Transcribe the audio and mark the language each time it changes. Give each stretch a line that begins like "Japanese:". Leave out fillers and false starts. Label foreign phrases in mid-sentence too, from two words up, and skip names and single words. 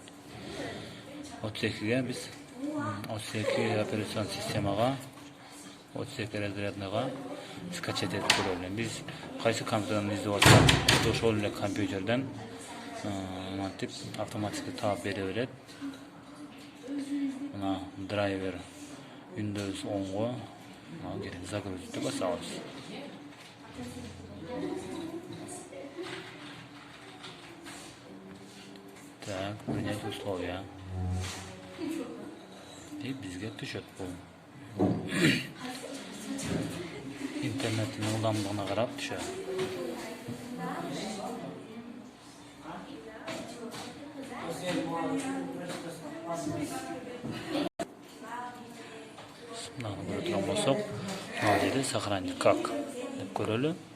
Kyrgyz: 32ге биз 32 операцион системага 32 разрядныга скачать этип көрөлү. Биз кайсы компьютерден издеп атсак, ошол эле компьютерден мынтип автоматически таап бере берет. Мына драйвер Windows 10го керек загрузить басабыз.
Russian: Так, принять условия.
Kyrgyz: И бизге түшөт бул. Интернеттин ылдамдыгына карап түшөт. Мынаны көрө турган болсок, ал жерде
Russian: сохранить как
Kyrgyz: деп көрөлү.